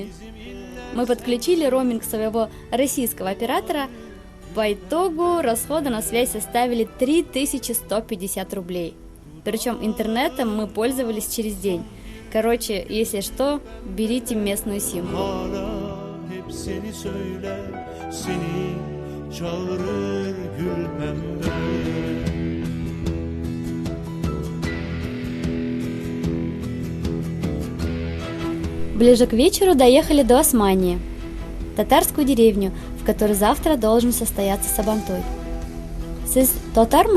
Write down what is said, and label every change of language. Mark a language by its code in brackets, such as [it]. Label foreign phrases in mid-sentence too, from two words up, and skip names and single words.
[ru] Мы подключили роуминг своего российского оператора. По итогу расходы на связь составили 3150 рублей. Причем интернетом мы пользовались через день. Короче, если что, берите местную симку. [tr] Hala hep seni söyler, seni çağırır gül pembe. [ru] Ближе к вечеру доехали до Османии, татарскую деревню, в которой завтра должен состояться сабантуй. [tt] «Сіз татарма?»